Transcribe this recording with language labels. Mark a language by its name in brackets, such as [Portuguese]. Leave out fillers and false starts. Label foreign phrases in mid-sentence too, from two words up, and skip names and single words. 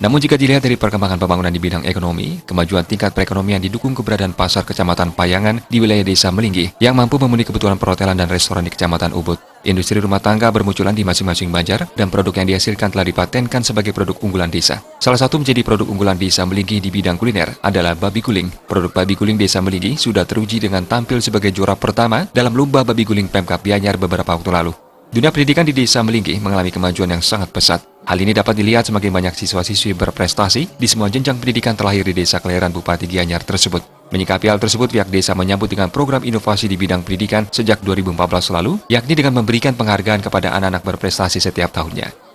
[Indonesian] Namun jika dilihat dari perkembangan pembangunan di bidang ekonomi, kemajuan tingkat perekonomian didukung keberadaan pasar Kecamatan Payangan di wilayah Desa Melinggih yang mampu memenuhi kebutuhan perhotelan dan restoran di Kecamatan Ubud. Industri rumah tangga bermunculan di masing-masing banjar dan produk yang dihasilkan telah dipatenkan sebagai produk unggulan desa. Salah satu menjadi produk unggulan Desa Melinggih di bidang kuliner adalah babi guling. Produk babi guling Desa Melinggih sudah teruji dengan tampil sebagai juara pertama dalam lomba babi guling Pemkab Gianyar beberapa waktu lalu. Dunia pendidikan di Desa Melinggih mengalami kemajuan yang sangat pesat. Hal ini dapat dilihat semakin banyak siswa-siswi berprestasi di semua jenjang pendidikan terlahir di Desa kelahiran Bupati Gianyar tersebut. Menyikapi hal tersebut, pihak desa menyambut dengan program inovasi di bidang pendidikan sejak 2014 lalu, yakni dengan memberikan penghargaan kepada anak-anak berprestasi setiap tahunnya.